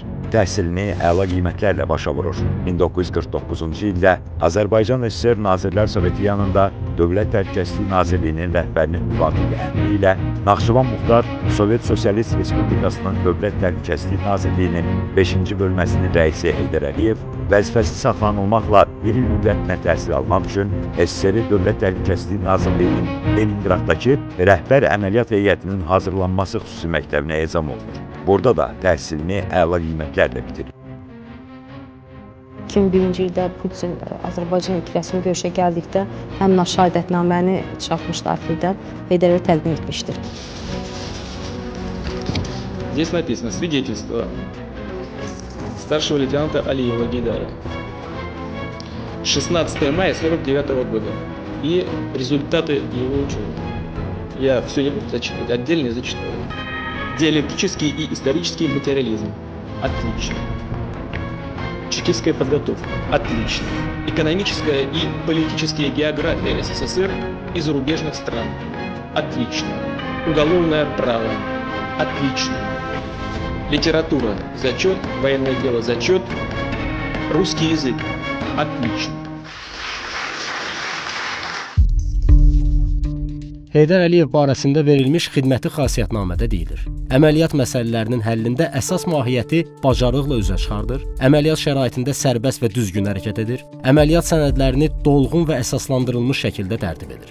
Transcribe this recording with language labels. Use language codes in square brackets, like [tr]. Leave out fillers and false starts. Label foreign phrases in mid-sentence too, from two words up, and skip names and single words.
[az] Təhsilini əla qiymətlərlə başa vurur. 1949-cu ildə Azərbaycan SSR Nazirlər Soveti yanında Dövlət Təhlükəsizlik Nazirliyinin rəhbərinin müvafiq əmri ilə Naxçıvan Muxtar Sovet Sosialist Respublikasının Dövlət Təhlükəsizlik Nazirliyinin 5-ci bölməsinin rəisi Heydər Əliyev vəzifəsi saxlanılmaqla bir il müddətinə təhsil almaq üçün SSR Dövlət Təhlükəsizlik Nazirliyinin Leningraddakı rəhbər əməliyyat heyətinin hazırlanması xüsusi məktəbinə ezam olunur. Burada da təhsilini əla qiymətlərlə bitirir. 2001-ci ildə Putin Azərbaycan ilk rəsmi görüşə gəldikdə həmin şahadətnaməni çıxartmışdı arxivdən, Heydər Əliyev təqdim etmişdir. [ru] Здесь написано свидетельство старшего лейтенанта Алиева Гейдара. 16 мая 1949 года и результаты его учебы. Я все не буду зачитывать, отдельно зачитаю. Диалектический и исторический материализм. Отлично. Чекистская подготовка. Отлично. Экономическая и политическая география СССР и зарубежных стран. Отлично. Уголовное право. Отлично. Литература. Зачет. Военное дело. Зачет. Русский язык. Отлично. [az] Heydər Əliyev barəsində verilmiş xidməti xasiyyətnamədə deyilir. Əməliyyat məsələlərinin həllində əsas mahiyyəti bacarıqla üzə çıxardır, əməliyyat şəraitində sərbəst və düzgün hərəkət edir, əməliyyat sənədlərini dolğun və əsaslandırılmış şəkildə tərtib edir.